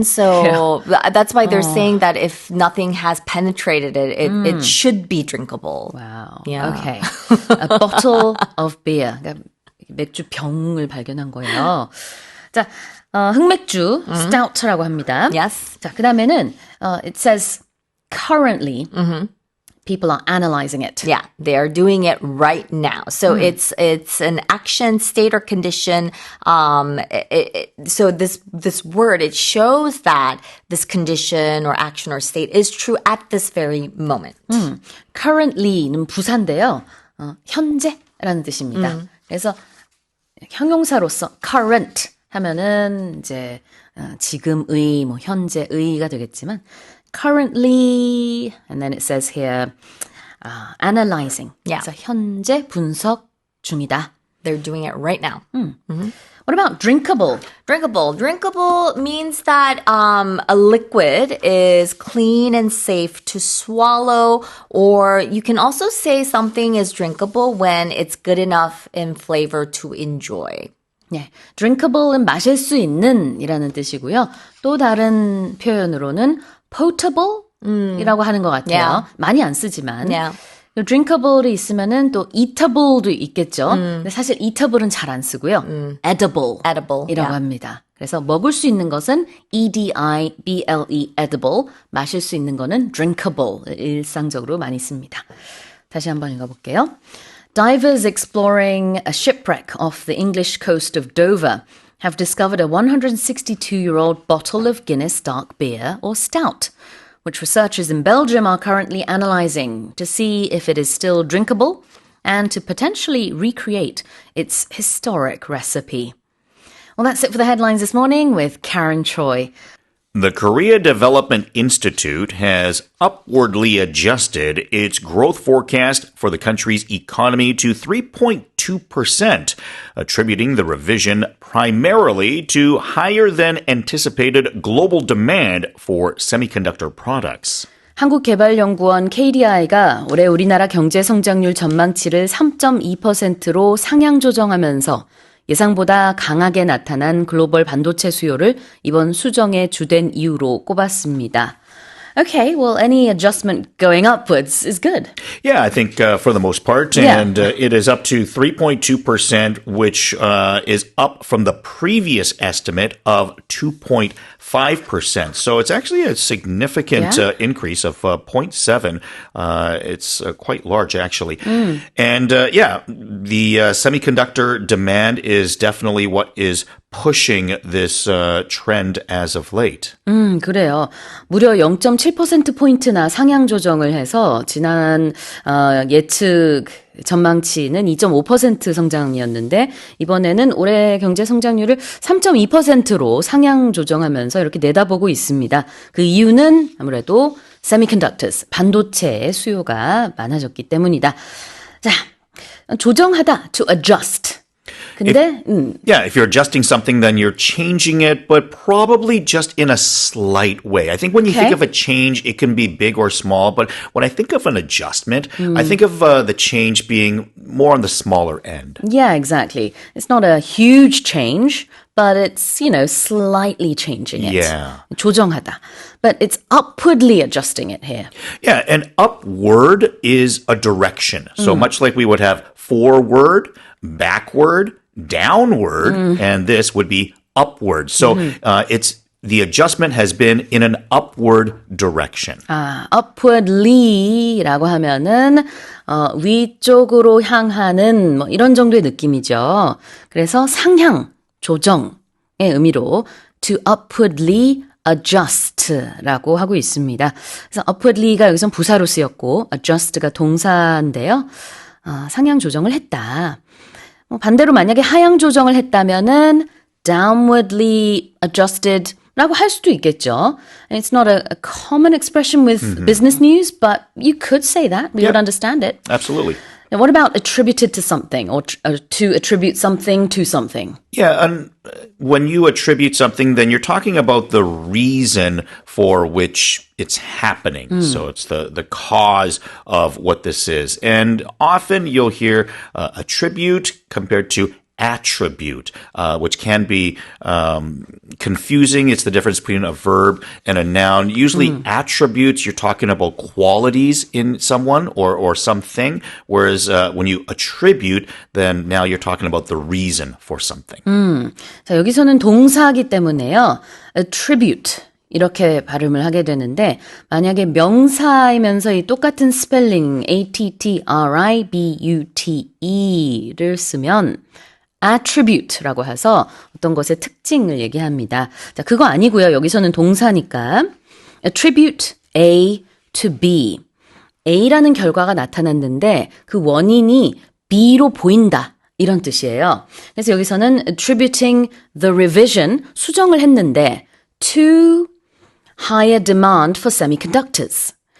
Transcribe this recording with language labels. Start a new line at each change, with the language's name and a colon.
English: So that's why they're saying that if nothing has penetrated it, it should be drinkable. Wow. Yeah. Okay. A bottle of beer.
Korean: 그러니까 맥주 병을 발견한 거예요. 자, 흑맥주, stout라고 합니다.
English: Yes.
Korean: 자, 그 다음에는,
English: it says currently, people are analyzing it. Yeah, they are doing it right now. So it's an action, state, or condition. So this word, it shows that this condition or action or state is true at this very moment.
Korean: Currently는 부사인데요. 현재라는 뜻입니다. 그래서 형용사로서 current 하면은 이제 지금의 뭐 현재의가 되겠지만
English: currently and then it says here analyzing. Yeah.
Korean: 그래서 현재 분석 중이다.
English: They're doing it right now. What about drinkable? Drinkable means that a liquid is clean and safe to swallow, or you can also say something is drinkable when it's good enough in flavor to enjoy.
Korean: 네, drinkable은 마실 수 있는 이라는 뜻이고요. 또 다른 표현으로는 potable 이라고 하는 것 같아요.
English: Yeah.
Korean: 많이 안 쓰지만.
English: Yeah.
Korean: drinkable이 있으면은 또 eatable도 있겠죠. 근데 사실 eatable은 잘 안 쓰고요. edible 이라고
English: yeah.
Korean: 합니다. 그래서 먹을 수 있는 것은 edible, edible. 마실 수 있는 거는 drinkable. 일상적으로 많이 씁니다. 다시 한번 읽어볼게요.
English: Divers exploring a shipwreck off the English coast of Dover have discovered a 162-year-old bottle of Guinness dark beer or stout, which researchers in Belgium are currently analyzing to see if it is still drinkable and to potentially recreate its historic recipe. Well, that's it for the headlines this morning with Karen Choi. The Korea Development Institute has upwardly adjusted its growth forecast for the country's economy to 3.2%, attributing the revision primarily to higher than anticipated global demand for semiconductor products.
Korean: 한국개발연구원 KDI가 올해 우리나라 경제 성장률 전망치를 3.2%로 상향 조정하면서 예상보다 강하게 나타난 글로벌 반도체 수요를 이번 수정의 주된 이유로 꼽았습니다.
English: Okay, well, any adjustment going upwards is good. Yeah, I think for the most part. Yeah. And it is up to 3.2%, which is up from the previous estimate of 2.5%. So it's actually a significant increase of 0.7. It's quite large, actually. And the semiconductor demand is definitely what is pushing this trend as of late.
Korean: 그래요. 무려 0.7%포인트나 상향 조정을 해서 지난 예측 전망치는 2.5% 성장이었는데 이번에는 올해 경제 성장률을 3.2%로 상향 조정하면서 이렇게 내다보고 있습니다. 그 이유는 아무래도 semiconductors, 반도체의 수요가 많아졌기 때문이다. 자, 조정하다,
English: to adjust.
Korean: 근데
English: Yeah, if you're adjusting something, then you're changing it, but probably just in a slight way. I think when you think Okay. of a change, it can be big or small, but when I think of an adjustment, I think of the change being more on the smaller end. yeah, exactly. It's not a huge change, but it's, slightly changing it. Yeah.
Korean: 조정하다.
English: But it's upwardly adjusting it here. Yeah, and upward is a direction. So much like we would have forward, backward, downward, and this would be upward. So it's the adjustment has been in an upward direction.
Korean: upwardly라고 하면은 위쪽으로 향하는 뭐 이런 정도의 느낌이죠. 그래서 상향, 조정의 의미로
English: to upwardly adjust
Korean: 라고 하고 있습니다. 그래서 upwardly가 여기선 부사로 쓰였고 adjust가 동사인데요. 상향 조정을 했다. 반대로 만약에 하향 조정을 했다면은
English: downwardly adjusted
Korean: 라고 할 수도 있겠죠.
English: It's not a common expression with business news, but you could say that. We would understand it. Absolutely. Now, what about attributed to something or to attribute something to something? Yeah, and when you attribute something, then you're talking about the reason for which it's happening. So it's the cause of what this is. And often you'll hear attribute compared to attribute, which can be confusing. It's the difference between a verb and a noun. Usually attributes, you're talking about qualities in someone or something, whereas when you attribute, then now you're talking about the reason for something.
Korean: 자, 여기서는 동사이기 때문에요. attribute 이렇게 발음을 하게 되는데 만약에 명사이면서 이 똑같은 스펠링 attribute를 쓰면 attribute라고 해서 어떤 것의 특징을 얘기합니다. 자, 그거 아니고요. 여기서는 동사니까 attribute A to B. A라는 결과가 나타났는데 그 원인이 B로 보인다. 이런 뜻이에요. 그래서 여기서는
English: attributing the revision,
Korean: 수정을 했는데
English: to higher demand for semiconductors.